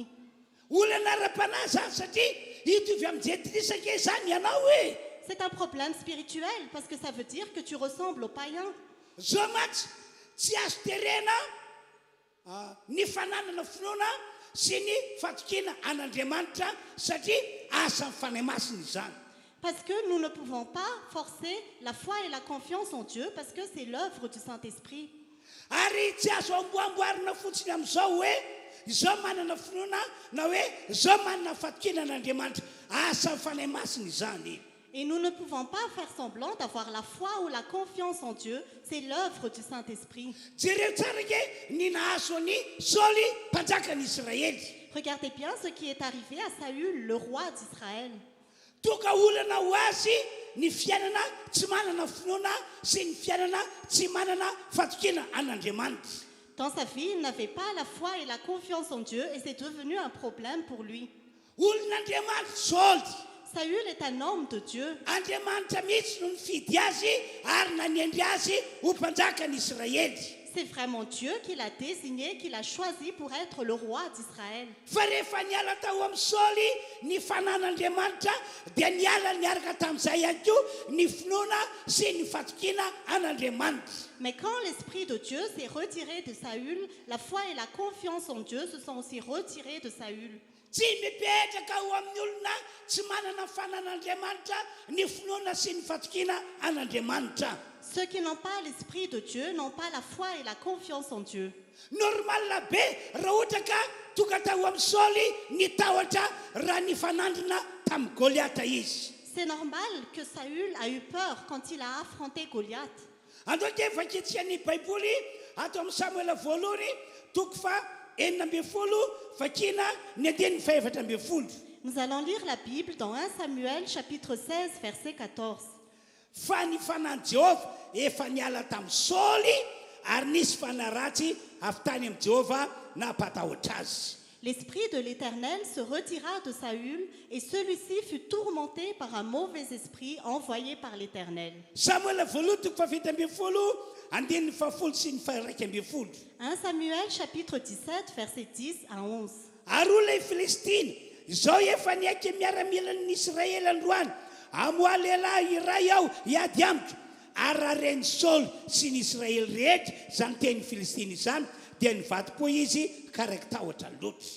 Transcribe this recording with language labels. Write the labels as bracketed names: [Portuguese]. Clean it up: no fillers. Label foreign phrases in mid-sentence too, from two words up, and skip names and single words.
[Malagasy] Olana ara-panahy zany satria hitovy amin'ny jetrisaka zany ianao e. [French] C'est un problème spirituel parce que ça veut dire que tu ressembles aux païens. [Malagasy] Zao matsy tsy azo terena ny fananana finoana sy ny fatokiana an'Andriamanitra satria asa ny fanahy masina izany. [French] Parce que nous ne pouvons pas forcer la foi et la confiance en Dieu parce que c'est l'œuvre du Saint-Esprit. [Malagasy] Ary tsy azo amboamboarina fotsiny amin'izao hoe izao manana finoana na hoe izao manana fatokiana an'Andriamanitra, asa ny fanahy masina izany. [French] Et nous ne pouvons pas faire semblant d'avoir la foi ou la confiance en Dieu, c'est l'œuvre du Saint-Esprit. [Malagasy] Jereo tsara ke ny nahazo ny Saoly mpanjakan'Israely. [French] Regardez bien ce qui est arrivé à Saül, le roi d'Israël. [Malagasy] Toka olana ho azy ny fiainana tsy manana finoana sy ny fiainana tsy manana fatokiana an'Andriamanitra. [French] Dans sa vie, il n'avait pas la foi et la confiance en Dieu et c'est devenu un problème pour lui. [Malagasy] Olon'Andriamanitra Saoly. [French] Saül est un homme de Dieu. [Malagasy] Andriamanitra mihitsy no nifidy azy ary naniendry azy ho mpanjakan'Israely. [French] C'est vraiment Dieu qui l'a désigné, qui l'a choisi pour être le roi d'Israël. [Malagasy] Fa rehefa niala tao amin'ny Saoly ny fanan'Andriamanitra dia niala niaraka tamin'izay ihany koa ny finoana sy ny fatokiana an'Andriamanitra. [French] Mais quand l'Esprit de Dieu s'est retiré de Saül, la foi et la confiance en Dieu se sont aussi retirés de Saül. [Malagasy] Tsy mipetraka ho amin'ny olona tsy manana fanan'Andriamanitra ny finoana sy ny fatokiana an'Andriamanitra. [French] Ceux qui n'ont pas l'Esprit de Dieu n'ont pas la foi et la confiance en Dieu. [Malagasy] Normal be raha ohatra ka tonga tao amin'ny Saoly ny tahotra raha ny fanandrina tamin'ny Goliata izy. [French] C'est normal que Saül a eu peur quand il a affronté Goliath. [Malagasy] Andao ke fakitsika ny Baiboly ato amin'ny Samuela voalohany toko fa 9 fakina ny andiny 14. [French] Nous allons lire la Bible dans 1 Samuel chapitre 16 verset 14. [Malagasy] Fa ny fanan'i Jehova efa niala tamin'ny Saoly ary nisy fanahy ratsy avy tany amin'ny Jehova nampatahotra azy. [French] L'esprit de l'Éternel se retira de Saül et celui-ci fut tourmenté par un mauvais esprit envoyé par l'Éternel. [Malagasy] Samuela voalohany toko fa 17 andiny 7 sy ny 12. [French] 1 Samuel chapitre 17 verset 10 à 11. [Malagasy] Ary olona Filistina izao efa niaiky miaramila ny Israely androany amoa lehilahy iray aho hiady amiko ary rareny Saoly sy ny Israely rehetra zany teny Filistina izany dia nivady koa izy ka raiky tahotra loatra.